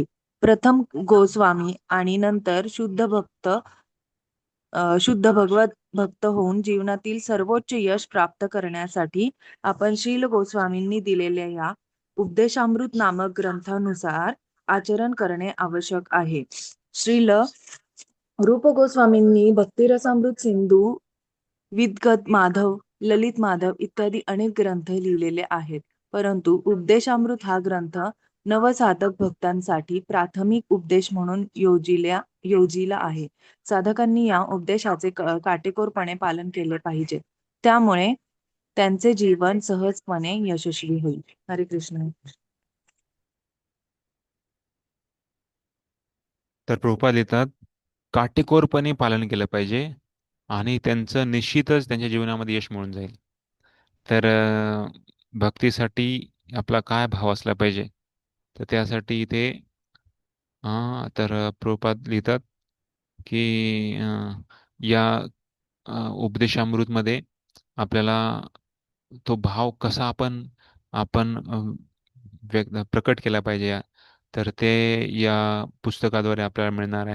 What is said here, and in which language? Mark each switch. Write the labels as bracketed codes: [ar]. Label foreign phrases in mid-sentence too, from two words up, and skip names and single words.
[mr] प्रथम गोस्वामी आणि नंतर शुद्ध भगवत भक्त होऊन जीवनातील सर्वोच्च यश प्राप्त करण्यासाठी आपण शील गोस्वामींनी दिलेल्या या उपदेशामृत नामक ग्रंथानुसार आचरण करणे आवश्यक आहे. श्रील रूप गोस्वामींनी भक्तिरसामृत सिंधू, विद्गत माधव, ललित माधव इत्यादी अनेक ग्रंथ लिहिलेले आहेत. परंतु उपदेशामृत हा ग्रंथ नवसाधक भक्तांसाठी प्राथमिक उपदेश म्हणून योजिला आहे. साधकांनी या उपदेशाचे काटेकोरपणे पालन केले पाहिजे. त्यामुळे त्यांचे जीवन सहजपणे यशस्वी होईल. हरे कृष्ण. तर प्रभुपाद लिहितात, काटेकोरपणे पालन केलं पाहिजे आणि त्यांचं निश्चितच त्यांच्या जीवनामध्ये यश मिळून जाईल. तर भक्तीसाठी आपला काय भाव असला पाहिजे, तर त्यासाठी इथे प्रभुपाद लिहितात की या उपदेशामृतमध्ये आपल्याला तो भाव कसा आपण आपण प्रकट केला पाहिजे, तर ते या पुस्तकाद्वारे आपल्याला मिळणार आहे.